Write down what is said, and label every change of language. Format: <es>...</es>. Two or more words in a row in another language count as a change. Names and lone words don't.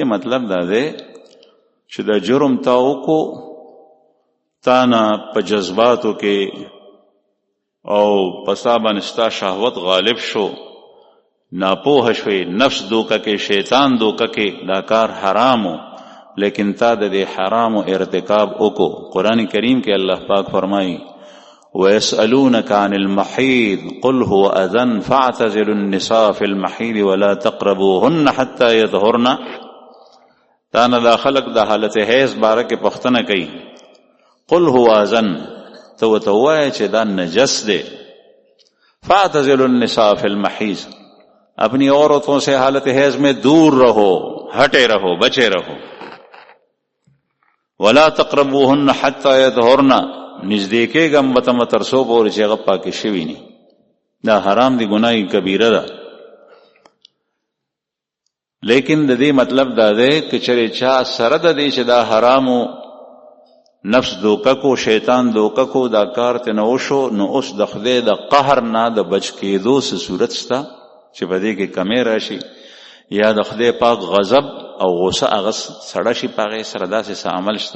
<ps>مطلب دا دی چې دا جرم تا وکړو، تا نه په جذباتو کې او په ستا باندې ستا شهوت غالب شو، ناپوه شوی، نفس دوکه کې، شیطان دوکه کې، دا کار حرامو، لیکن تا د دې حرامو ارتکاب وکړو. قرآن کریم کې الله پاک فرمایي</ps> <ar>وَيَسْأَلُونَكَ عَنِ الْمَحِيضِ قُلْ هُوَ أَذًى فَاعْتَزِلُوا النِّسَاءَ فِي الْمَحِيضِ وَلَا تَقْرَبُوهُنَّ حَتَّى يَطْهُرْنَ.</ar> <ps>تا نه دا خلق د حالت حیض باره کې پوښتنه کوي.</ps> <ar>قُلْ هُوَ أَذًى،</ar> <ps>ته ورته ووایه چې دا نجس دی.</ps> <ar>فَاعْتَزِلُوا النِّسَاءَ فِي الْمَحِيضِ،</ar> <ur>اپنی عورتوں سے حالت حیض میں دور رہو، ہٹے رہو، بچے رہو.</ur> <ar>وَلَا تَقْرَبُوهُنَّ حَتَّى يَطْهُرْنَ،</ar> <ps>نزدې کېږم به ته تر څو پورې چې هغه پاکې شوي ني. دا حرام دی، ګناه کبیره ده. لیکن د دې مطلب دا دی که چېرې چا سره د دې چې دا حرامو نفس دوکه کو، شیطان دوکه کو، دا کار ته نه وشو، نو اوس د خدای د قهر نه د بچ کېدو څه صورت شته چې په دې کې کمی راشي، یا د خدای پاک غضب او غصه هغه سړه شي په هغې سره، داسې څه عمل شته.</ps>